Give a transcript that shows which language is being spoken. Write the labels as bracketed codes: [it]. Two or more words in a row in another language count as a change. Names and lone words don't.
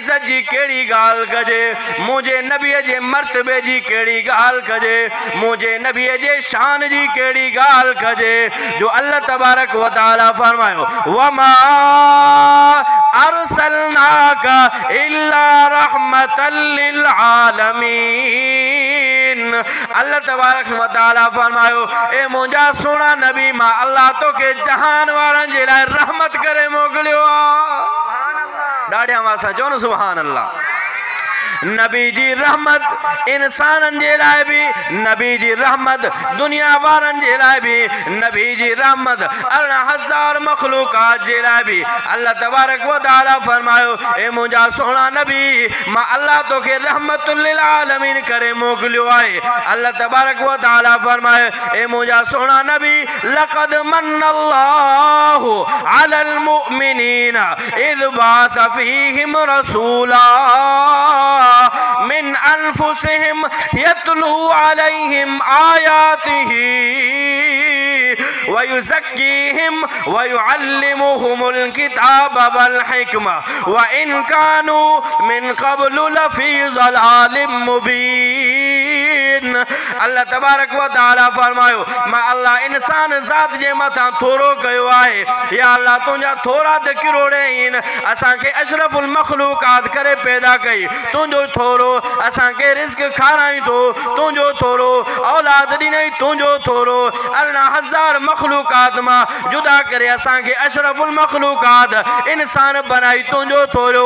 [sd] इज्जत जी केड़ी गाल कजे, मुझे नबी जे मर्तबे जी केड़ी गाल कजे, मुझे नबी जे शान जी केड़ी गाल कजे, जो [ar] الله تبارك وتعالى [sd] फरमायो [ar] وما أرسلناك إلا رحمة للعالمين. الله تبارك وتعالى [sd] फरमायो ए मुंजा सोना नबी मां अल्लाह तो के जहान वारन जे लाए रहमत करे मोकलियो आ। डाढ़िया वासा चो न [ar] سبحان الله. [sd] नबी जी रहमत इंसानन जे लाए भी, नबी जी रहमत दुनिया वारन जे लाए भी, नबी जी रहमत 18,000 मखलूकात जे लाए भी। [ar] الله تبارك وتعالى [sd] फरमायो ए मुंजा सोना नबी मां अल्लाह तो के [ar] رحمة للعالمين [sd] करे मोकलियो आए। [ar] الله تبارك وتعالى [sd] फरमाए ए मुंजा सोना नबी [ar] لقد من الله على المؤمنين إذ بعث فيهم رسولا من أنفسهم يتلو عليهم آياته ويزكيهم ويعلمهم الكتاب والحكمة وإن كانوا من قبل لفي ضلال مبين. الله تبارك وتعالى [sd] फरमायो मां अल्लाह इंसान ज़ात जे मथा थोरो कयो आहे। या अल्लाह तुंहिंजा थोरा त किरोड़े आहिनि, असांखे [ar] أشرف المخلوقات [sd] करे पैदा कई, तुंहिंजो थोरो असांखे रिज़्क़ खाराई थो, तुंहिंजो थोरो औलाद ॾिनई, तुंहिंजो थोरो 18,000 मखलूकात मां जुदा करे असांखे [ar] أشرف المخلوقات [sd] इंसान बनाई, तुंहिंजो थोरो।